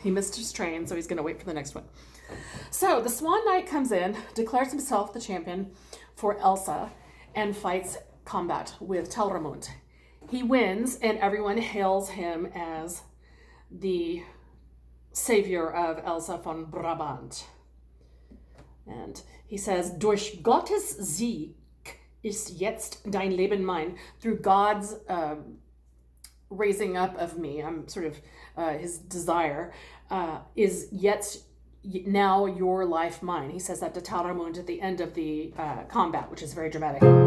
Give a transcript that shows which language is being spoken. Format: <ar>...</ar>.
<en>He missed his train, so he's going to wait for the next one. So the Swan Knight comes in, declares himself the champion for Elsa, and fights combat with Telramund. He wins, and everyone hails him as the savior of Elsa von Brabant. And he says,</en> <de>"Durch Gottes Sieg ist jetzt dein Leben mein."</de> <en>Through God's raising up of me, I'm sort of his desire, is jetzt now your life mine. He says that to Telramund at the end of the combat, which is very dramatic.</en>